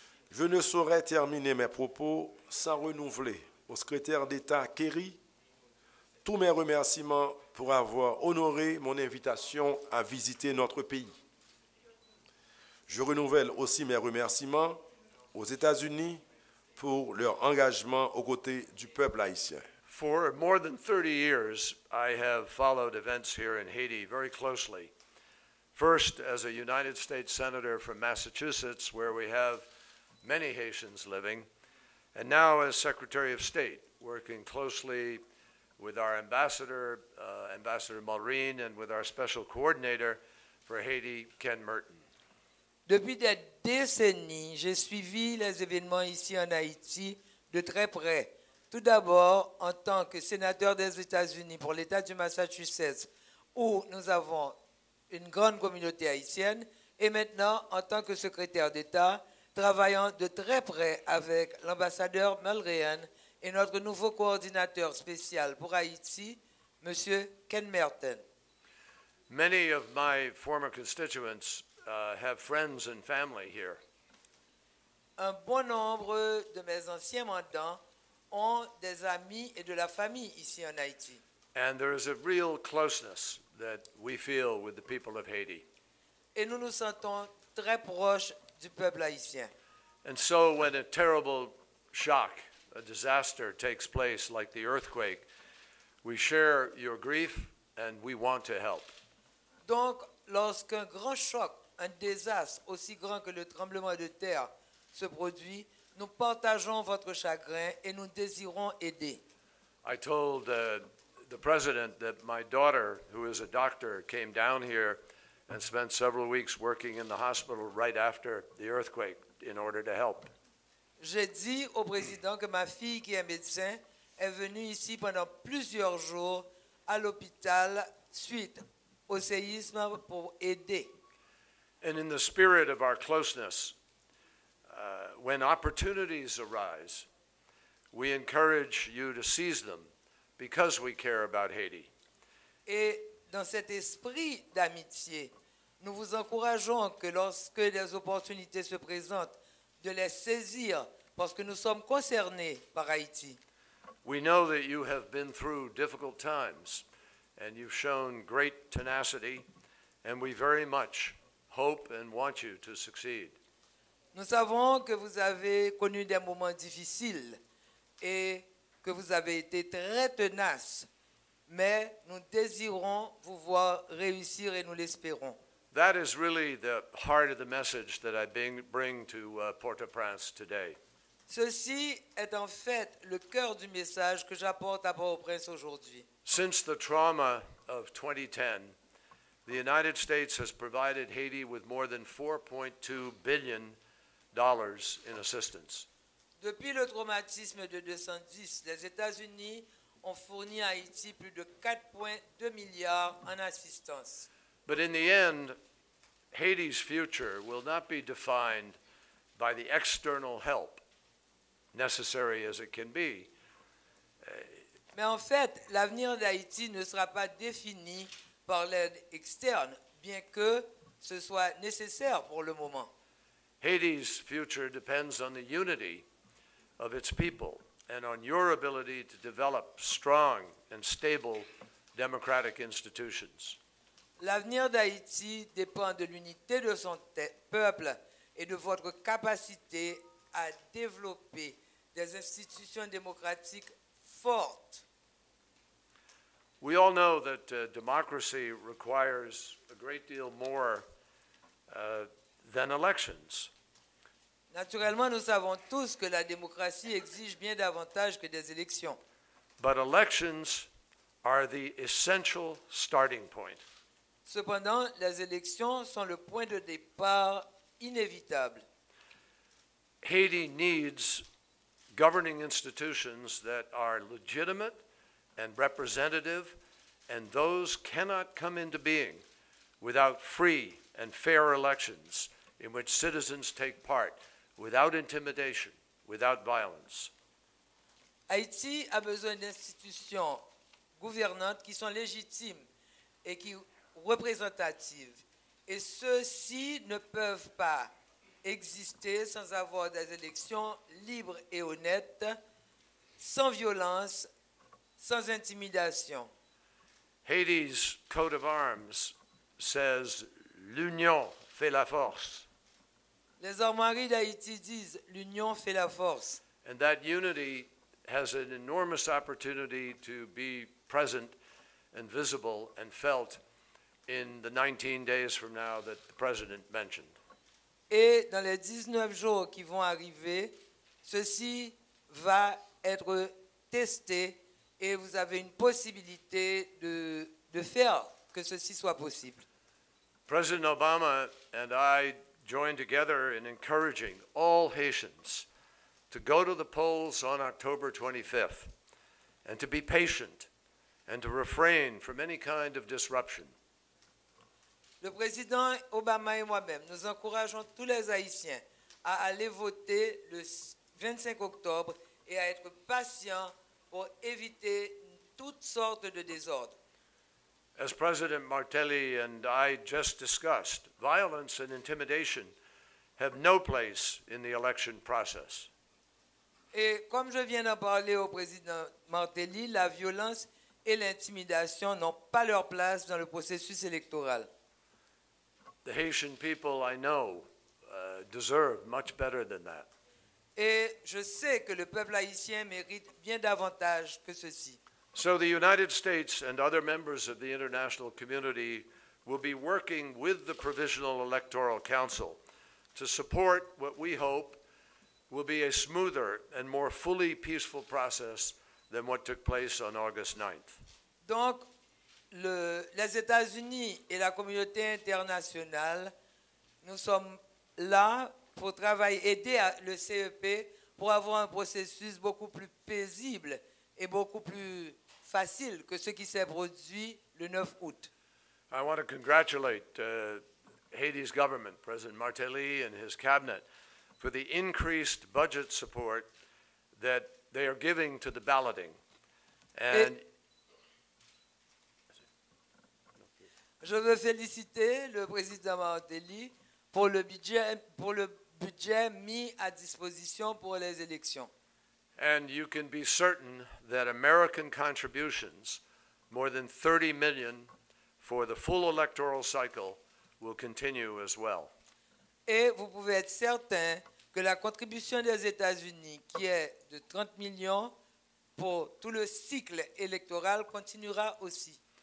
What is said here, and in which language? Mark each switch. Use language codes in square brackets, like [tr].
[fr] Je ne saurais terminer mes propos sans renouveler au secrétaire d'État Kerry tous mes remerciements pour avoir honoré mon invitation à visiter notre pays. Je renouvelle aussi mes remerciements aux États-Unis pour leur engagement aux côtés du peuple haïtien. [en] For more than 30 years, I have followed events here in Haiti very closely. First, as a United States Senator from Massachusetts, where we have many Haitians living, and now as Secretary of State, working closely with our ambassador, Ambassador Mulreen, and with our special coordinator for Haiti, Ken Merton. [fr] Depuis des décennies, j'ai suivi les événements ici en Haïti de très près. Tout d'abord, en tant que sénateur des États-Unis pour l'État du Massachusetts, où nous avons une grande communauté haïtienne, et maintenant en tant que secrétaire d'État, travaillant de très près avec l'ambassadeur Mulreen et notre nouveau coordinateur spécial pour Haïti, M. Ken Merton. [en] Many of my former constituents have friends and family here. [fr] Un bon nombre de mes anciens mandants ont des amis et de la famille ici en Haïti. [en] And there is a real closeness that we feel with the people of Haiti. [fr] Et nous nous sentons très proches du peuple haïtien. [en] And so when a terrible shock, a disaster takes place like the earthquake, we share your grief and we want to help. [fr] Donc, lorsqu'un grand choc, un désastre aussi grand que le tremblement de terre se produit, nous partageons votre chagrin et nous désirons aider. [en] I told the president that my daughter, who is a doctor, came down here and spent several weeks working in the hospital right after the earthquake in order to help. [fr] J'ai dit au président que ma fille, qui est médecin, est venue ici pendant plusieurs jours à l'hôpital suite au séisme pour aider. [en] And in the spirit of our closeness, when opportunities arise, we encourage you to seize them because we care about Haiti. [fr] Et dans cet esprit d'amitié, nous vous encourageons que lorsque les opportunités se présentent, de les saisir parce que nous sommes concernés par Haïti. [en] We know that you have been through difficult times and you've shown great tenacity, and we very much hope and want you to succeed. [fr] Nous savons que vous avez connu des moments difficiles et que vous avez été très tenace, mais nous désirons vous voir réussir et nous l'espérons. [en] That is really the heart of the message that I bring to Port-au-Prince today. [fr] Ceci est en fait le cœur du message que j'apporte à Port-au-Prince aujourd'hui. [en] Since the trauma of 2010, the United States has provided Haiti with more than $4.2 billion in assistance. [fr] Depuis le traumatisme de 210, les États-Unis ont fourni à Haïti plus de 4,2 milliards en assistance. [en] But in the end, Haiti's future will not be defined by the external help, necessary as it can be. [fr] Mais en fait, l'avenir d'Haïti ne sera pas défini par l'aide externe, bien que ce soit nécessaire pour le moment. [en] Haiti's future depends on the unity of its people and on your ability to develop strong and stable democratic institutions. [fr] L'avenir d'Haïti dépend de l'unité de son peuple et de votre capacité à développer des institutions démocratiques fortes. [en] We all know that democracy requires a great deal more than elections. [fr] Naturellement, nous savons tous que la démocratie exige bien davantage que des élections. [en] But elections are the essential starting point. [fr] Cependant, les élections sont le point de départ inévitable. [en] Haiti needs governing institutions that are legitimate and representative, and those cannot come into being without free and fair elections in which citizens take part, without intimidation, without violence. [fr] Haïti a besoin d'institutions gouvernantes qui sont légitimes et qui représentatives. Et ceux-ci ne peuvent pas exister sans avoir des élections libres et honnêtes, sans violence, sans intimidation. [en] Haiti's coat of arms says, [fr] l'union fait la force. Les armoiries d'Haïti disent « l'union fait la force ». [en] And that unity has an enormous opportunity to be present and visible and felt in the 19 days from now that the President mentioned. [fr] Et dans les 19 jours qui vont arriver, ceci va être testé et vous avez une possibilité de faire que ceci soit possible. [en] President Obama and I joined together in encouraging all Haitians to go to the polls on October 25th and to be patient and to refrain from any kind of disruption. [fr] Le président Obama et moi-même, nous encourageons tous les Haïtiens à aller voter le 25 octobre et à être patients pour éviter toutes sortes de désordres. [en] As President Martelly and I just discussed, violence and intimidation have no place in the election process. [fr] Et comme je viens d'en parler au président Martelly, la violence et l'intimidation n'ont pas leur place dans le processus électoral. [en] The Haitian people I know deserve much better than that. [fr] Et je sais que le peuple haïtien mérite bien davantage que ceci. [en] So the United States and other members of the international community will be working with the Provisional Electoral Council to support what we hope will be a smoother and more fully peaceful process than what took place on August 9th. [fr] Donc, les États-Unis et la communauté internationale, nous sommes là pour travailler, aider le CEP pour avoir un processus beaucoup plus paisible et beaucoup plus facile que ce qui s'est produit le 9 août. [en] I want to congratulate Haiti's government, President Martelly and his cabinet, for the increased budget support that they are giving to the balloting. And [fr] je veux féliciter le président Martelly pour le budget mis à disposition pour les élections. [en] And you can be certain that American contributions, more than 30 million for the full electoral cycle, will continue as well. [fr] Et vous pouvez être certain que la contribution des États-Unis, qui est de 30 millions pour tout le cycle électoral, continuera aussi.